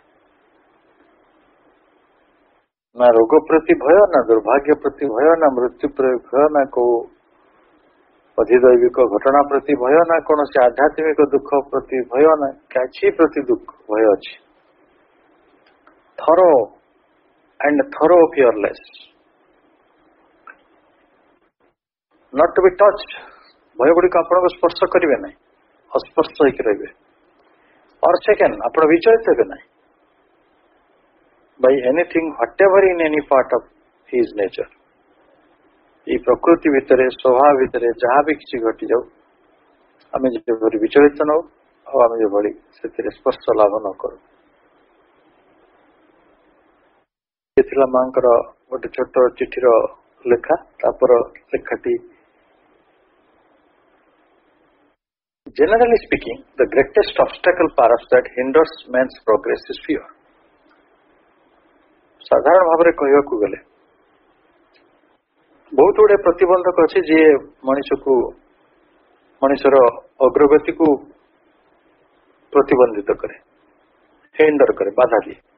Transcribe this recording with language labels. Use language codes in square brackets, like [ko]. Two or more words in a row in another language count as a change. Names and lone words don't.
[or] ନା ରୋଗ ପ୍ରତି ଭୟ, ନା ଦୁର୍ଭାଗ୍ୟ ପ୍ରତି ଭୟ, ନା ମୃତ୍ୟୁ ପ୍ରତି ଭୟ, ନା କୋଉ ଅଧିଦୈବିକ ଘଟଣା ପ୍ରତି ଭୟ, ନା କୌଣସି ଆଧ୍ୟାତ୍ମିକ ଦୁଃଖ ପ୍ରତି ଭୟ, ନା କିଛି ପ୍ରତି ଦୁଃଖ ଭୟ ଅଛି। [en] ଥର and thorough fearless, not to be touched। [or] ଭୟ ଗୁଡିକ ଆପଣଙ୍କୁ ସ୍ପର୍ଶ କରିବେ ନାହିଁ, ଅସ୍ପର୍ଶ ହେଇକି ରହିବେ। [en] or second, [or] ଆପଣ ବିଚଳିତ ହେବେ ନାହିଁ [en] by anything whatever in any part of his nature। [or] এই ପ୍ରକୃତି ଭିତରେ, ସ୍ୱଭାବ ଭିତରେ ଯାହା ବି କିଛି ଘଟି ଯାଉ, ଆମେ ଯେଭଳି ବିଚଳିତ ନ ହଉ, ଆଉ ଆମେ ଯେଭଳି ସେଥିରେ ସ୍ପର୍ଶ ଲାଭ ନ କରୁ। ଏ ଥିଲା ମାଙ୍କର ଗୋଟେ ଛୋଟ ଚିଠିର ଲେଖା। ତାପର ଲେଖାଟି, [en] generally speaking, the greatest obstacle perhaps that hinders man's progress is fear। [or] ସାଧାରଣ ଭାବରେ କହିବାକୁ ଗଲେ ବହୁତ ଗୁଡେ ପ୍ରତିବନ୍ଧକ ଅଛି ଯିଏ ମଣିଷର ଅଗ୍ରଗତିକୁ ପ୍ରତିବନ୍ଧିତ କରେ, ହିଣ୍ଡର କରେ, ବାଧା ଦିଏ।